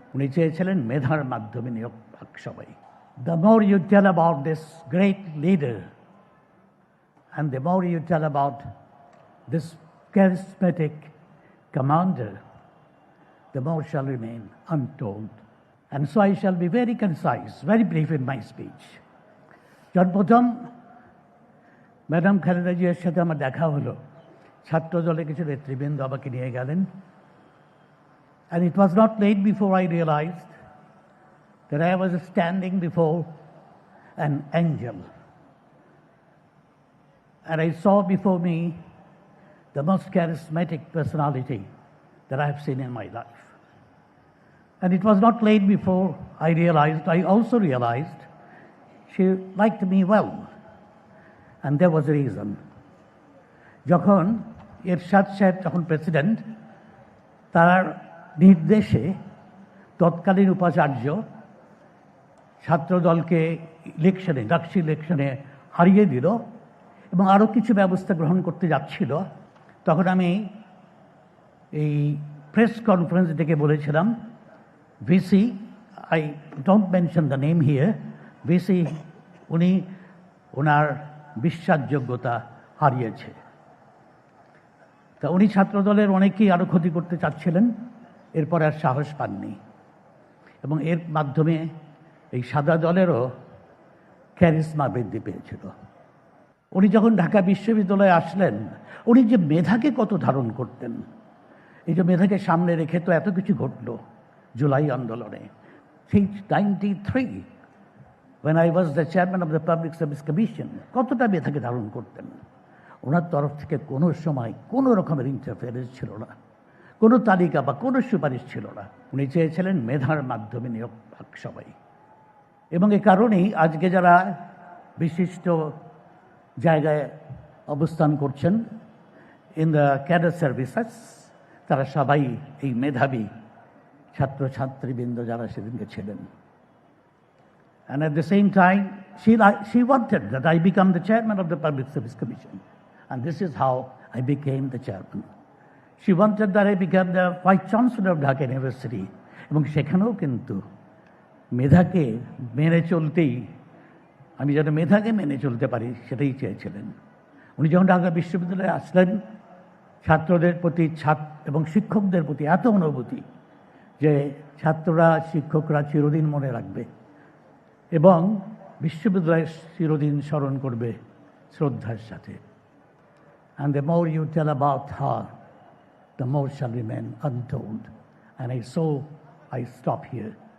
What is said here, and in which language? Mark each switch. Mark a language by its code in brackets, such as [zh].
[bn] উনি চেয়েছিলেন মেধার মাধ্যমে নিয়োগ পাক সবাই। [en] The more you tell about this great leader and the more you tell about this charismatic commander, the more shall remain untold. And so I shall be very concise, very brief in my speech. [bn] যখন প্রথম madam Khaleda জিয়ার সাথে আমার দেখা হলো, ছাত্র দলে কিছু নেতৃবৃন্দ আমাকে নিয়ে গেলেন। [en] And it was not late before I realized that I was standing before an angel. And I saw before me the most charismatic personality that I have seen in my life. And it was not late before I also realized she liked me well. And there was a reason. [bn] যখন এরশাদ সাহেব যখন president, তার নির্দেশে তৎকালীন উপাচার্য ছাত্রদলকে ইলেকশনে, ডাকসু ইলেকশনে হারিয়ে দিল এবং আরও কিছু ব্যবস্থা গ্রহণ করতে যাচ্ছিল, তখন আমি এই প্রেস কনফারেন্স ডেকে বলেছিলাম, VC, [en] I don't mention the name here, [bn] VC উনি ওনার বিশ্বাসযোগ্যতা হারিয়েছে। তা উনি ছাত্রদলের অনেকেই আরও ক্ষতি করতে চাচ্ছিলেন, এরপর আর সাহস পাননি এবং এর মাধ্যমে এই সাদা দলেরও ক্যারিসমা বৃদ্ধি পেয়েছিল। উনি যখন ঢাকা বিশ্ববিদ্যালয়ে আসলেন, উনি যে মেধাকে কত ধারণ করতেন, এই যে মেধাকে সামনে রেখে তো এত কিছু ঘটল জুলাই আন্দোলনে। [en] সেই 93 when I was the chairman of the Public Service Commission, [bn] কতটা মেধাকে ধারণ করতেন। ওনার তরফ থেকে কোনো সময় কোনো রকমের ইন্টারফেয়ারেন্স ছিল না, কোনো তালিকা বা কোনো সুপারিশ ছিল না। উনি চেয়েছিলেন মেধার মাধ্যমে নিয়োগ পাক সবাই। এবং এ কারণেই আজকে যারা বিশিষ্ট জায়গায় অবস্থান করছেন [en] in the cadre services, [bn] তারা সবাই এই মেধাবী ছাত্রছাত্রীবৃন্দ যারা সেদিনকে ছিলেন। [en] And at the same time, she wanted that I become the chairman of the Public Service Commission. And this is how I became the chairman. She wanted that I become the vice chancellor of Dhaka University. [bn] এবং সেখানেও কিন্তু মেধাকে মেনে চলতেই, আমি যেন মেধাকে মেনে চলতে পারি সেটাই চেয়েছিলেন। উনি যখন ঢাকা বিশ্ববিদ্যালয়ে আসলেন, ছাত্রদের প্রতি এবং শিক্ষকদের প্রতি এত অনুভূতি যে ছাত্ররা শিক্ষকরা চিরদিন মনে রাখবে এবং বিশ্ববিদ্যালয়ের চিরদিন স্মরণ করবে শ্রদ্ধার সাথে। [en] And the more you tell about her, the more shall remain untold. And I stop here.